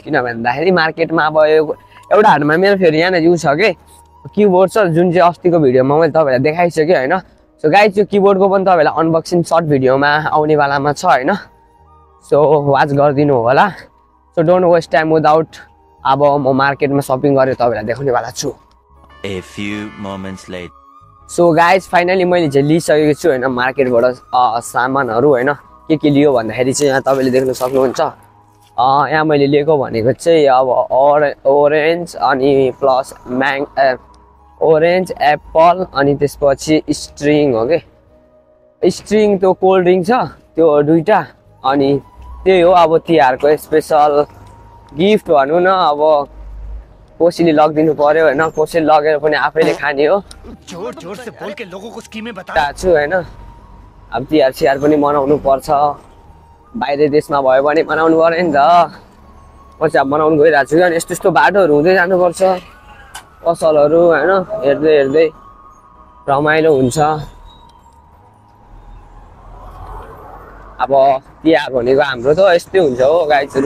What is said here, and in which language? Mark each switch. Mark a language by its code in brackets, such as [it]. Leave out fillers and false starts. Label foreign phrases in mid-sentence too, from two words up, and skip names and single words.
[ne] किन भन्दाखेरि मार्केटमा अब एउटा हाटमा मेरो फेरि यहाँ युज छ कि किबोर्ड छ, जुन चाहिँ अस्तिको भिडियोमा मैले तपाईँहरूलाई देखाइसकेँ होइन। [en] so guys [ne] त्यो किबोर्डको पनि तपाईँलाई [en] unboxing short video [ne] आउने वालामा छ होइन। [en] so watch [ne] गरिदिनु होला। [en] so don't waste time without [ne] अब म मार्केटमा सपिङ गरेर तपाईँलाई देखाउने वाला छु। [en] A few moments later. so guys [ne] फाइनली मैले चाहिँ लिइसकेको छु होइन मार्केटबाट सामानहरू होइन। के लियो भन्दाखेरि चाहिँ यहाँ तपाईँले देख्न सक्नुहुन्छ। यहाँ मैले लिएको भनेको चाहिँ अब ओरेन्ज अनि [en] plus orange apple [ne] अनि त्यसपछि स्ट्रिङ हो कि स्ट्रिङ त्यो [en] cold drink [ne] छ त्यो दुईवटा। अनि त्यही हो अब तिहारको [en] special gift [ne] भनौँ न। अब कसैले लगिदिनु पर्यो होइन, कसैले लगेर पनि आफैले खाने हो। [hi] जोर से बोल के लोगों को स्कीमें बता [ne] छु होइन। अब तिहार सिहार पनि मनाउनु पर्छ, बाहिर देशमा भयो भने मनाउनु पर्यो नि त। म चाहिँ अब मनाउनु गइरहेको छु। अनि यस्तो यस्तो बाटोहरू हुँदै जानुपर्छ, पसलहरू होइन, हेर्दै रमाइलो हुन्छ। अब तिहार भनेको हाम्रो त यस्तै हुन्छ हो गाइजहरू।